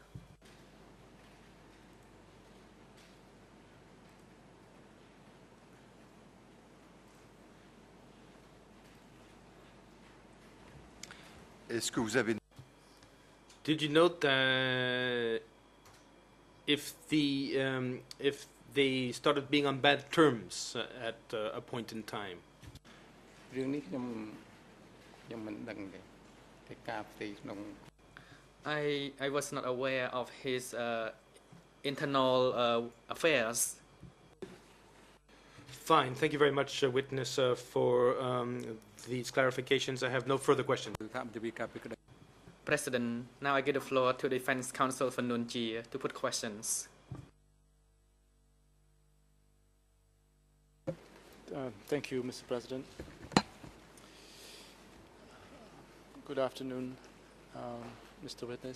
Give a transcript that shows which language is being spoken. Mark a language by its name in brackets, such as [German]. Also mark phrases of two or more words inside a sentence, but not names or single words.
[French] Est-ce que vous avez... [English] Did you note that if they started being on bad terms at a point in time? [Khmer] រឿងនេះខ្ញុំមិនដឹងទេតែការផ្ទៃក្នុង [English] I was not aware of his internal affairs. Fine. Thank you very much, witness, for these clarifications. I have no further questions. [Khmer] គឺថាវិការពីក្តី [English] President, now I give the floor to the Defense Counsel for Nuon Chea to put questions. Thank you, Mr. President. Good afternoon, Mr. Witness.